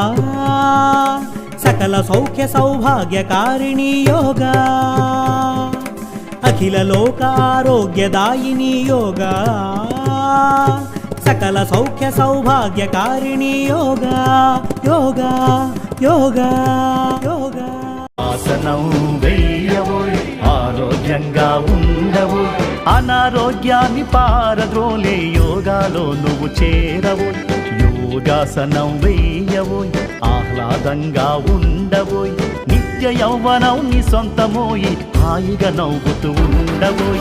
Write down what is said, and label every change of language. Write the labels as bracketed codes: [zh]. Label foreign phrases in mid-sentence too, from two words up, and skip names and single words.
[sa] सकल सौख्य सौभाग्यकारिणी योगा अखिल लोक आरोग्यदायिनी योगा सकल सौख्य सौभाग्यकारिणी योगा योगा योगा योगा [te] ఆసనం వెయ్యవు ఆరోగ్యంగా ఉండవు అనారోగ్యాన్ని పారద్రోలే యోగాలో నువ్వు చేరవు యోగాసనం వెయ్యవు ఆహ్లాదంగా ఉండవు నిత్య నిత్య యౌవనం నీ సొంతమోయి హాయిగా నవ్వుతూ ఉండబోయ్.